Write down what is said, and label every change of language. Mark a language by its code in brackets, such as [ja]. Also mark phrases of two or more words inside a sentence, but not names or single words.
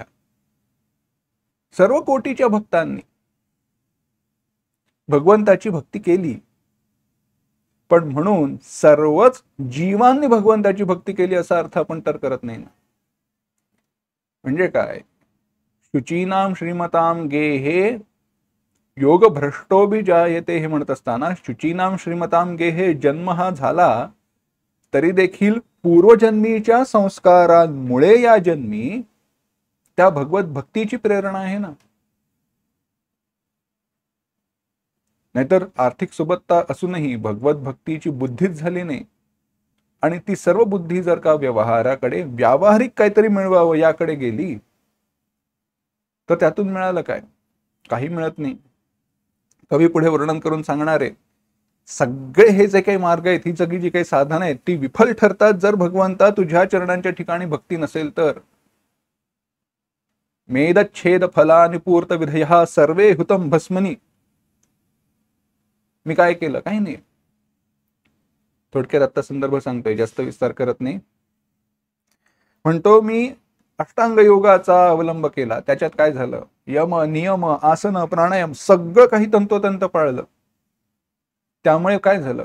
[mr] सर्व कोटीच्या भक्तांनी भगवंताची भक्ती केली, पण म्हणून सर्वच जीवांनी भगवंताची भक्ती केली असा अर्थ आपण तर करत नाही ना। म्हणजे काय, [sa] शुचीनाम श्रीमताम गेहे योग भ्रष्टोबी जायते [mr] हे म्हणत असताना [sa] शुचीनाम श्रीमताम गेहे [mr] जन्म हा झाला तरी देखील पूर्वजन्मीच्या संस्कारांमुळे या जन्मी त्या भगवत भक्तीची प्रेरणा आहे ना। नाहीतर आर्थिक सुबत्ता असूनही भगवत भक्तीची बुद्धीच झाली नाही आणि ती सर्व बुद्धी जर का व्यवहाराकडे, व्यावहारिक काहीतरी मिळवावं याकडे गेली तर त्यातून मिळालं काय? काही मिळत नाही। कवी पुढे वर्णन करून सांगणार आहे, सगळे हे जे काही मार्ग आहेत, ही सगळी जी काही साधनं आहेत ती विफल ठरतात जर भगवंता तुझ्या चरणांच्या ठिकाणी भक्ती नसेल तर। [sa] मेदच्छेद फलानि पूर्त विधया सर्वे हुतम भस्मनी। [mr] मी काय केलं? काही नाही। थोडक्यात आता संदर्भ सांगतोय, जास्त विस्तार करत नाही। म्हणतो मी अष्टांग योगाचा अवलंब केला, त्याच्यात काय झालं? यम, नियम, आसन, प्राणायाम सगळं काही तंतोतंत पाळलं, त्यामुळे काय झालं?